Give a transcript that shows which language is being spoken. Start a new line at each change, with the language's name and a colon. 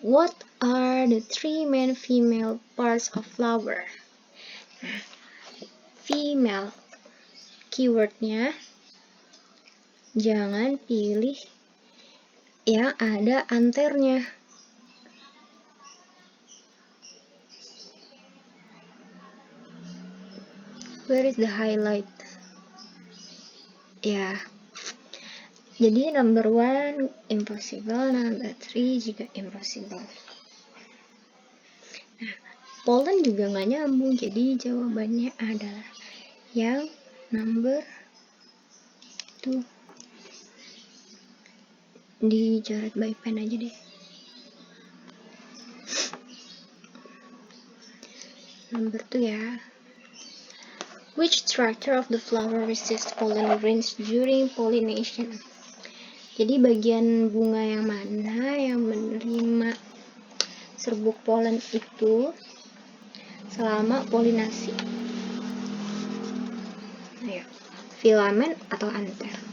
English: What are the three main female parts of flower?
Indonesian: Nah, female. Keywordnya jangan pilih yang ada anternya.
English: Where is the highlight? Ya. Jadi number 1 impossible, number 3 juga impossible.
Indonesian: Nah, pollen juga nggak nyambung, jadi jawabannya adalah yang number 2. Dicoret by pen aja deh.
English: Number 2 ya. Which structure of the flower receives pollen grains during pollination?
Indonesian: Jadi bagian bunga yang mana yang menerima serbuk polen itu selama polinasi? Ayo, filamen atau anter?